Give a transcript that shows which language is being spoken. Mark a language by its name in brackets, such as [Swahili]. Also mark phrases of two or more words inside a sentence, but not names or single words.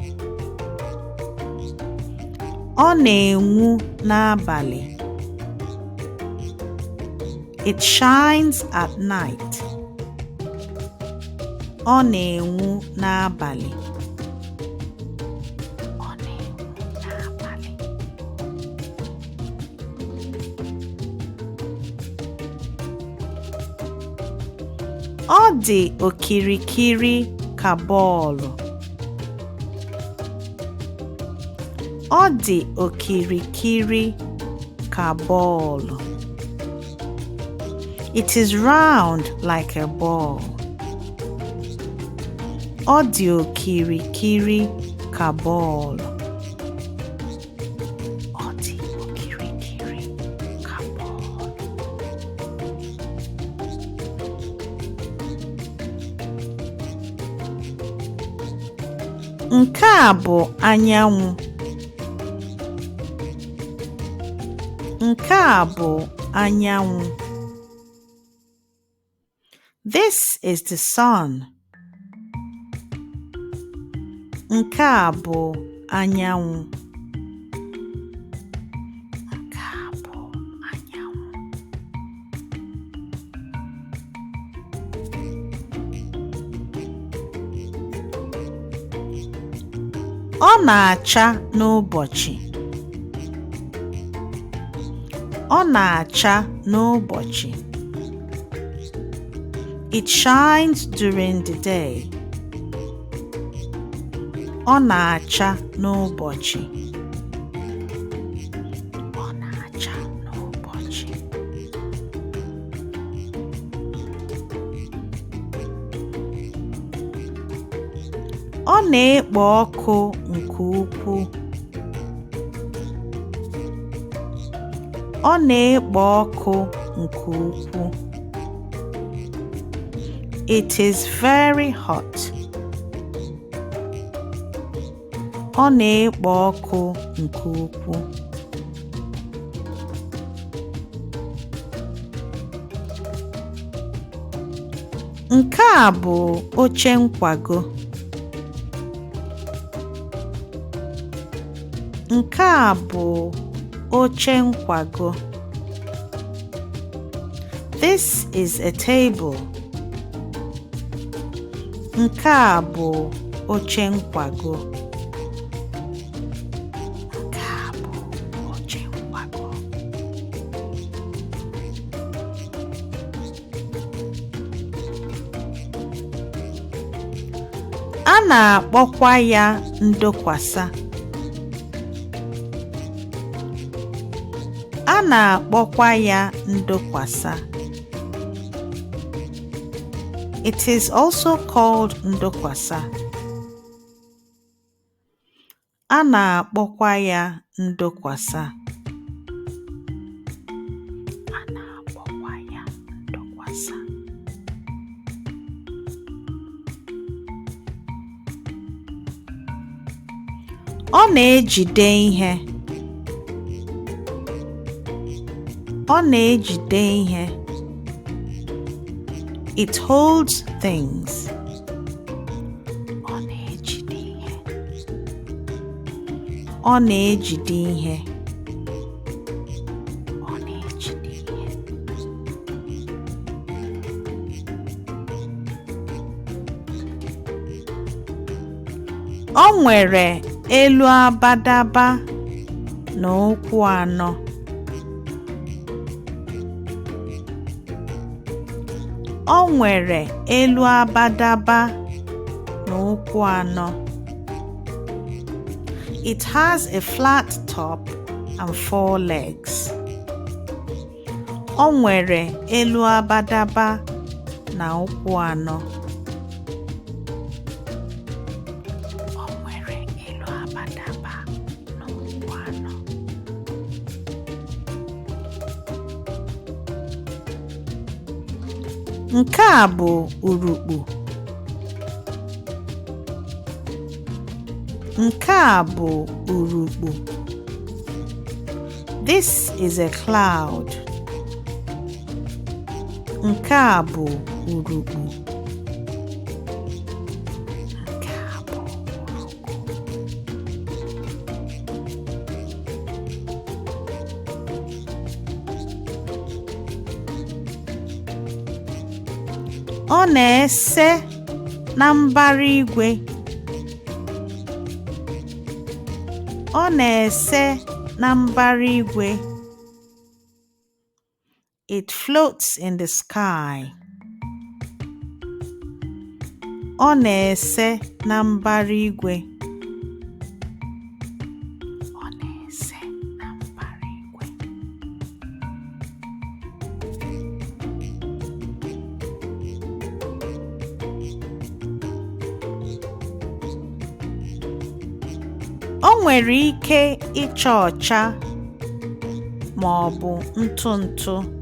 [Igbo] Ọ na-enwu n'abalị. [English] It shines at night. [Igbo] Ọ na-enwu n'abalị. Ọ na-enwu n'abalị. Ọ dị okirikiri ka bọọlụ. Ọ dị okirikiri ka bọọlụ. [English] It is round like a ball. [Igbo] Ọ dị okirikiri ka bọọlụ. Ọ dị okirikiri ka bọọlụ. Nke a bụ anyanwụ. Nke a bụ anyanwụ. [English] This is the sun. [Igbo] Nke a bụ anyanwụ. Nke a bụ anyanwụ. Ọ na-acha n'ụbọchị. Ọ na-acha n'ụbọchị. [English] It shines during the day. [Igbo] Ọ na-acha n'ụbọchị. Ọ na-acha n'ụbọchị. Ọ na-ekpo ọkụ nke ukwuu. Ọ na-ekpo ọkụ nke ukwuu. [English] It is very hot. [Igbo] Ọ na-ekpo ọkụ nke ukwuu. Nke a bụ oche nkwago. Nke a bụ oche nkwago. [English] This is a table. [Igbo] Nke a bụ oche nkwago. Nke a bụ oche nkwago. A na-akpọkwa ya ndokwasa. A na-akpọkwa ya ndokwasa. [English] It is also called ndokwasa. [Igbo] A na-akpọkwa ya ndokwasa. A na-akpọkwa ya ndokwasa. Ọ na-ejide ihe. Ọ na-ejide ihe. [English] It holds things. [Igbo] Ọ na-ejide ihe. Ọ na-ejide ihe. Ọ na-ejide ihe. Ọ nwere elu abadaba na ụkwụ anọ. Ọ nwere elu abadaba na ụkwụ anọ. [English] It has a flat top and 4 legs. [Igbo] Ọ nwere elu abadaba na ụkwụ anọ. Ọ nwere elu abadaba na ụkwụ anọ. Nke a bụ urukpu. Nke a bụ urukpu. [English] This is a cloud. [Igbo] Nke a bụ urukpu. Nke a bụ urukpu. Ọ na-ese na mbara igwe. Ọ na-ese na mbara igwe. [English] It floats in the sky. [Igbo] Ọ na-ese na mbara igwe. Ọ na-ese na mbara igwe. O nwere ike ịcha ọcha ma ọ bụ ntụ ntụ.